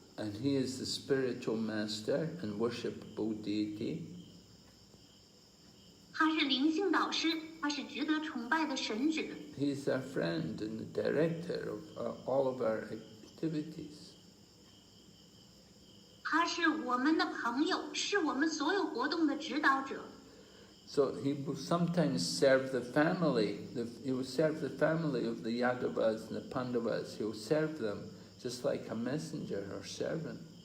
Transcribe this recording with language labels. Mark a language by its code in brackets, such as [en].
[en] And he is the spiritual master and worshipable deity. [zh] 他是灵性导师，他是值得崇拜的神祇。 [en] He is our friend and the director of all of our activities. [zh] 他是我们的朋友，是我们所有活动的指导者。 [en] So he will sometimes serve the family. He will serve the family of the Yadavas and the Pandavas. He will serve them just like a messenger or servant.